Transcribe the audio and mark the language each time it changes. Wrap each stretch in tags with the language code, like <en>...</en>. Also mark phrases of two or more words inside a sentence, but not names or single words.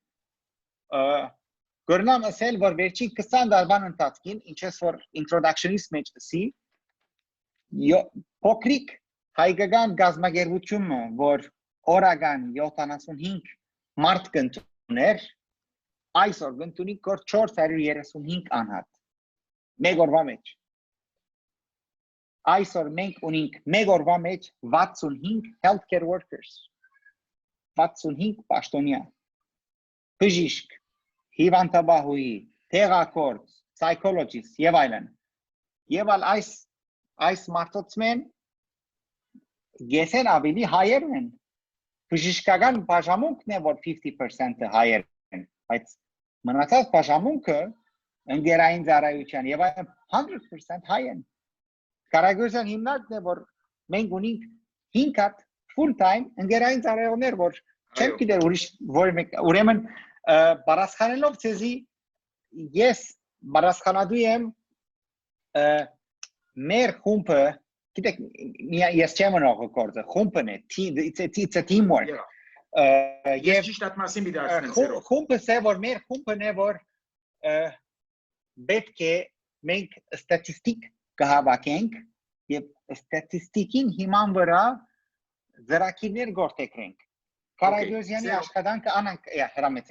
<hy>Գորնամ ասել, որ վերջին 20 տարվան ընթացքին, ինչպես որ introduction-ից մեջ ասի, փոքրիկ հայկական գազագերբությունը, որ օրական 75 մարդ կընտրուներ, այսօր կընտրունի 435 անհատ։ Մեկ օրվա մեջ։ Այսօր մենք ունենք մեկ օրվա մեջ 65</hy> <en>healthcare workers,</en> <hy>65 պաշտոնյա, բժիշկ, հիվանդաբահուի, թերապևտ, psychologist եւ այլն։ Եվ այս մարդոցմեն գեսեն ավելի հայեր են։ Բժշկական բաժանմունքն է, որ 50% հայեր են, բայց մնացած բաժանմունքը ընկերային ծառայության եւ այլն 100% հայ են։ Կարագոզյան հիմնարկն է, որ մենք ունենք 5 հատ</hy> <en>full time</en> <hy>ընկերային ծառայողներ, որ չեմ գիտեր ուրեմն բարասխանելով ցեզի ես բարասխանադու եմ մեր խումբը գիտեք ես չեմ նոր գործը խումբն է</hy> <en>it's a teamwork</en> <hy>Ես ճիշտ ատմասին մի դարձնեմ խումբը է որ մեր խումբն է որ պետք է մենք ստատիստիկ կհավաքենք եւ ստատիստիկին հիման վրա ծրագիրներ գործենք Կարագոզյանի աշխատանքը անանք հրամեցեք</hy>